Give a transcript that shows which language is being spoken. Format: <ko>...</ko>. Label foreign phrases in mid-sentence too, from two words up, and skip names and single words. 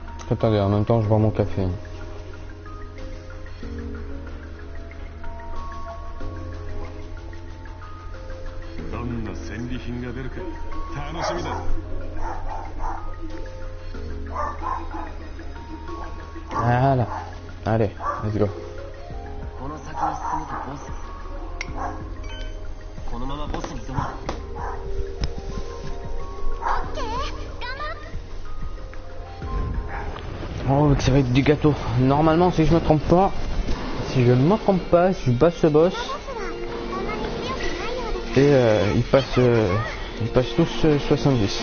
<fr>Attendez, en même temps je bois mon café.</fr> <ja>どんな戦利品が出るか楽しみだぞ。</ja> <fr>Voilà. Allez,</fr> <en>let's go.</en> <ja>この先に進むとボス。このままボスに挑もう。オッケー、頑張っ</ja> <fr>Oh, que ça va être du gâteau. Normalement, si je me trompe pas, si je bats ce boss</fr> <ja>ボスはあまり強くないようです。</ja> <fr>et ils passent tous 70.</fr>